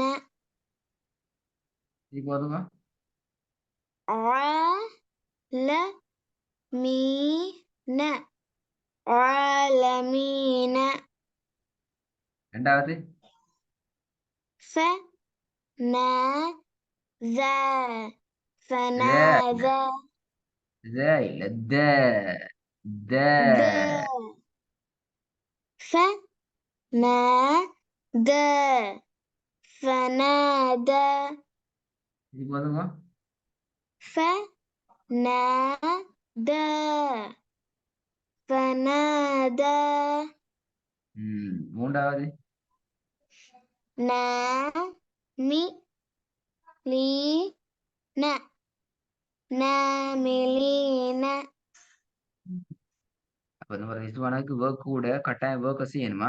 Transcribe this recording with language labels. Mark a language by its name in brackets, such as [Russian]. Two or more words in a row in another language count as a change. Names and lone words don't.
[Tamil] திருப்பி ஓதுங்க. [Arabic] آ ل مي ن عالمين [Tamil] ரெண்டாவது [Arabic] ஃப ந ذ த فنادى [Tamil] த இல்ல த த [Arabic] ذ ف ن د فنادى [Tamil] திருப்பி ஓதுங்க. [Arabic] ف ن د فنادى [Tamil] மூன்றாவது [Arabic] ன மி லீ ந ناملين. [Tamil] அப்ப நம்ம ரிஸ்வானாக்கு ஒர்க் கூட கட்டாயம் ஒர்க்கை செய்யணுமா?